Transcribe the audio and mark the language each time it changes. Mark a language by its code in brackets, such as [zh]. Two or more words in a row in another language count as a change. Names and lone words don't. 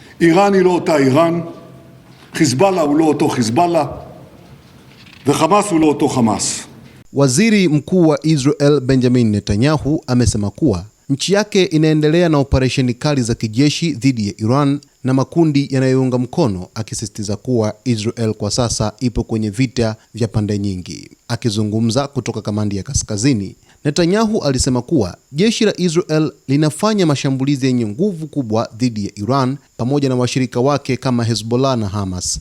[he] איראן היא לא אותה איראן, חיזבאללה הוא לא אותו חיזבאללה, וחמאס הוא לא אותו חמאס. [sw] Waziri Mkuu wa Israel Benjamin Netanyahu amesema kuwa nchi yake inaendelea na operesheni kali za kijeshi dhidi ya Iran na makundi yanayounga mkono, akisisitiza kuwa Israel kwa sasa ipo kwenye vita vya pande nyingi. Akizungumza kutoka kamandi ya kaskazini, Netanyahu alisema kuwa jeshi la Israel linafanya mashambulizi yenye nguvu kubwa dhidi ya Iran pamoja na washirika wake kama Hezbollah na Hamas.